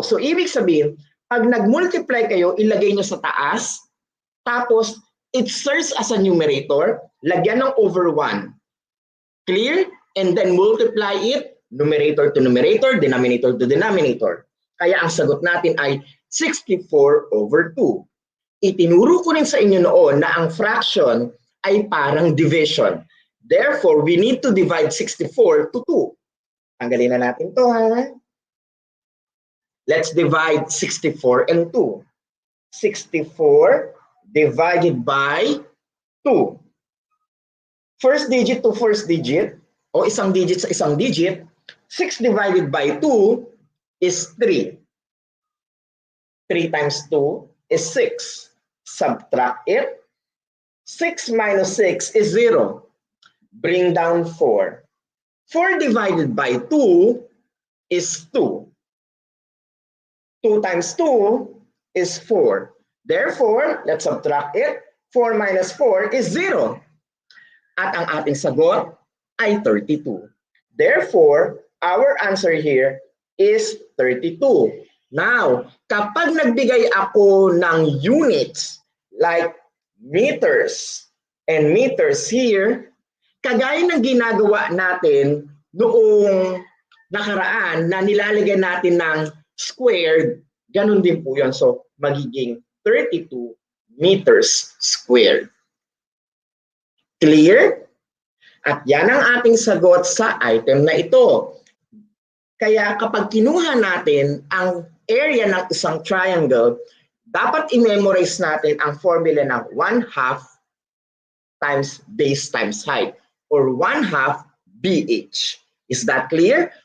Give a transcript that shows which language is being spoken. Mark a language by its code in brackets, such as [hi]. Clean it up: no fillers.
[tl] So ibig sabihin, pag nag-multiply kayo, ilagay nyo sa taas, tapos [en] it serves as a numerator, [tl] lagyan ng over 1. Clear? [en] And then multiply it, numerator to numerator, denominator to denominator. [tl] Kaya ang sagot natin ay 64 over 2. Itinuro ko rin sa inyo noon na ang fraction ay parang division. [en] Therefore, we need to divide 64 to 2. [tl] Tanggalin na natin to ha. [en] Let's divide 64 and 2. 64 divided by 2. First digit to first digit, [tl] o isang digit sa isang digit, [en] 6 divided by 2 is 3. 3 times 2 is 6. Subtract it. 6 minus 6 is 0. Bring down 4. 4 divided by 2 is 2. 2 times 2 is 4. Therefore, let's subtract it. 4 minus 4 is 0. [tl] At ang ating sagot ay 32. [en] Therefore, our answer here is 32. Now, [tl] kapag nagbigay ako ng [en] units like meters and meters here, [tl] kagaya ng ginagawa natin noong nakaraan na nilalagyan natin ng squared, ganun din po yun. [en] So, [tl] magiging [en] 32 meters squared. Clear? [tl] At yan ang ating sagot sa item na ito. Kaya kapag kinuha natin ang area ng isang triangle, dapat i-memorize natin ang formula ng 1/2 times base times height or 1/2 BH. [en] Is that clear?